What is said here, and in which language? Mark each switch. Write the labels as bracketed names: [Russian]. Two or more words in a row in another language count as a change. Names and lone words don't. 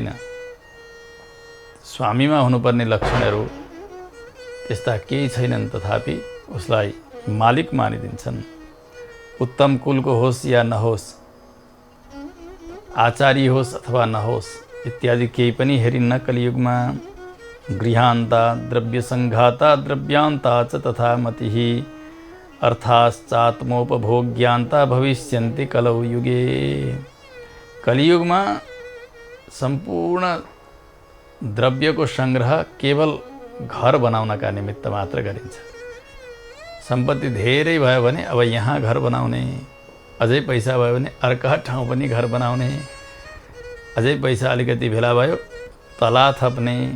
[Nepali] स्वामीमा हुनुपर्ने लक्षणहरू त्यस्ता केही छैनन्, तथापि उसलाई मालिक मानिदिन्छन्। उत्तम कुलको होस् या नहोस्, आचार्य होस् अथवा नहोस्, इत्यादि केही पनि हेरिन्न कलियुगमा। [Sanskrit] गृहान्ता द्रव्यसङ्घाता द्रव्यान्ता च तथा मतिः अर्थाश्चात्मोपभोग्यान्ता भविष्यन्ति कलौ युगे। [Nepali] कलियुगमा सम्पूर्ण द्रव्यको सङ्ग्रह केवल घर बनाउनका निमित्त मात्र गरिन्छ। सम्पत्ति धेरै भयो भने अब यहाँ घर बनाउने, अझै पैसा भयो भने अर्का ठाउँ पनि घर बनाउने, अझै पैसा अलिकति भेला भयो तला थप्ने।